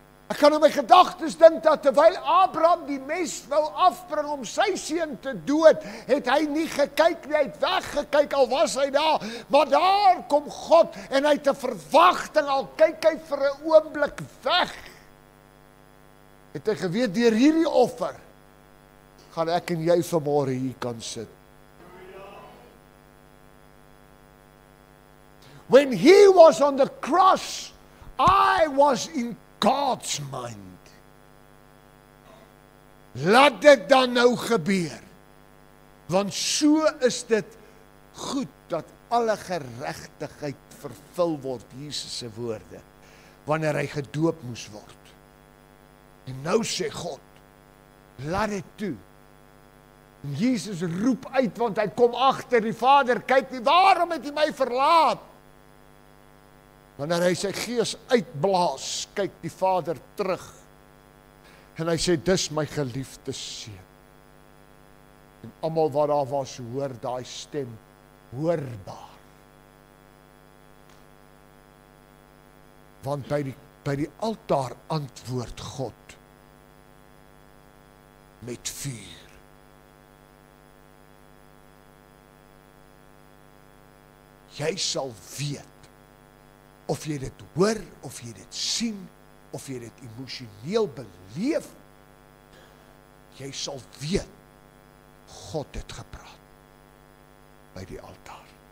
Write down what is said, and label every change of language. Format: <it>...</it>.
<af>Ek kan in my gedagtes dink dat terwyl Abraham die mes wou afbring om sy seun te dood, het hy nie gekyk nie, hy het weggekyk, al was hy daar, maar daar kom God en hy het 'n verwagting, al kyk hy vir 'n oomblik weg. Het hy geweet, deur hierdie offer, gaan ek en jy vanmôre hier kan sit.</af> <en>When he was on the cross, I was in God's mind.</en> <af>Laat dit dan nou gebeur. Want so is dit goed dat alle geregtigheid vervul word, Jesus se woorde, wanneer hy gedoop moes word. En nou sê God, laat dit toe. En Jesus roep uit, want hy kom agter die Vader, kyk nie, waarom het hy my verlaat? Wanneer hy sy gees uitblaas, kyk die Vader terug. En hy sê, dis my geliefde seun. En almal wat daar was, hoor daai stem, hoorbaar. Want by die altaar antwoord God met vuur. Jy sal weet, of jy dit hoor, of jy dit sien, of jy dit emosioneel beleef, jy sal weet, God het gepraat by die altaar.</af>